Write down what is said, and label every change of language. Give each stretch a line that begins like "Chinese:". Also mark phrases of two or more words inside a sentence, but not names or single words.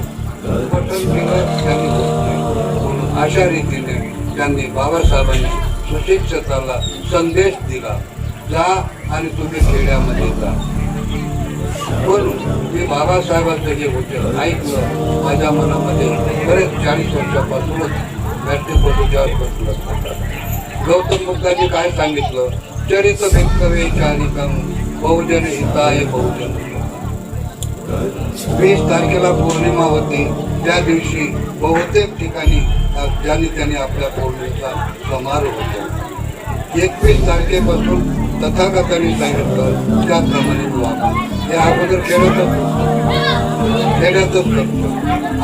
Marathi: पठण केलं त्यांनी होत नाही. म्हणून अशा रीतीने त्यांनी बाबासाहेबांनी सुशिक्षिताला संदेश दिला, जा आणि तुम्ही खेड्यामध्ये जा. पण मी बाबासाहेबांचं जे होते ऐकलं, माझ्या मनामध्ये बरेच 40 वर्षापासूनच व्यासपीठावर बसलं. गौतम बुद्धांनी काय सांगितलं,
Pali: चरित भिक्खवे चारिकम बहुजन हिताय बहुजन.
Marathi: 20 तारखेला पौर्णिमा होती. त्या दिवशी बहुतेक ठिकाणी त्यांनी आपल्या पौर्णिमेचा समारोह होता. 21 तारखेपासून तथागतांनी सांगितलं त्याप्रमाणे वागा. हे अगोदर खेड्यातच करतो.